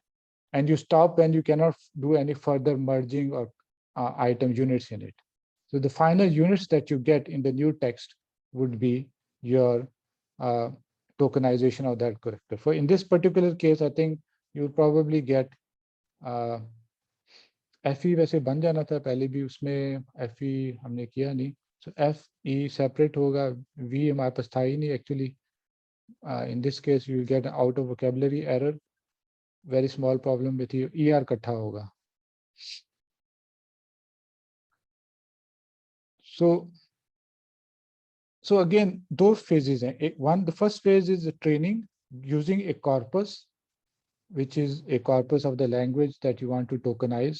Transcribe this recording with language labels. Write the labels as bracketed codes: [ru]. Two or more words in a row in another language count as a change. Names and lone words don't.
[en] And you stop when you cannot do any further merging or item units in it. So the final units that you get in the new text would be your tokenization of that character. For in this particular case, I think you'll probably get FE [hi] वैसे बन जाना था पहले भी, उसमें FE हमने किया नहीं. So FE separate होगा, V हमारे पास था ही नहीं actually. [en] In this case, you get an out of vocabulary error. Very small problem with you. [hi] ER इकट्ठा होगा. [en] So again, those phases. The first phase is the training using a corpus, which is a corpus of the language that you want to tokenize.